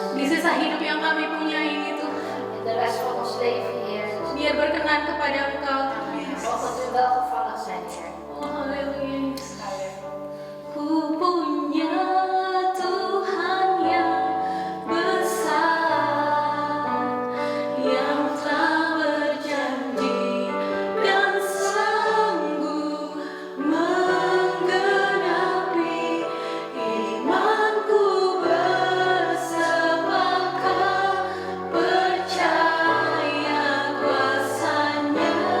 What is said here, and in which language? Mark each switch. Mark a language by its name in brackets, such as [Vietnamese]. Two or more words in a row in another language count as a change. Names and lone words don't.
[Indonesian] sisa hidup yang kami punyai itu, [Dutch] in de rest van ons leven, Heer. [Indonesian] biar berkenan kepada Engkau, Tuhan Yesus. [Dutch] Mogen u welgevallen zijn, Heer. [Indonesian] Oh, haleluya, Yesus. Ku [Dutch] Halleluja. [Indonesian] punya Tuhan yang besar, yang telah berjanji dan sanggup menggenapi imanku bersepakat percaya kuasanya.